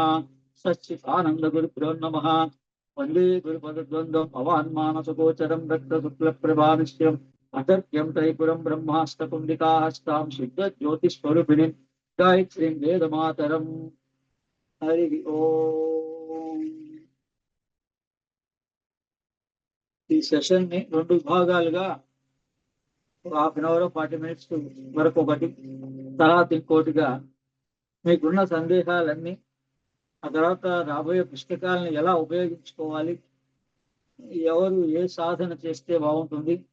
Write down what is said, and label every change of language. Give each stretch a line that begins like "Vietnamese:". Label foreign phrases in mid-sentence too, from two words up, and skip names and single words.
Sanskrit: सच्चिदानंद गुरुभ्यो नमः। वंदे गुरुपदद्वन्द्वम् अवान्मानसगोचरं रक्तशुक्लप्रभानिश्यम् अतर्क्यं त्रैपुरं ब्रह्माष्टकुण्डिकाहस्तां शुद्धज्योतिस्वरूपिणीं गायत्रीं वेदमातरम्। हरि ओम।
Telugu: ఈ సెషన్ ని రెండు విభాగాలుగా
English: half an hour 40 minutes
Telugu: వరకు ఒకటి, తర్వాత ఇంకోటిగా మీకున్న సందేహాలన్నీ, ఆ తర్వాత రాబోయే పుస్తకాలను ఎలా ఉపయోగించుకోవాలి, ఎవరు ఏ సాధన చేస్తే బాగుంటుంది,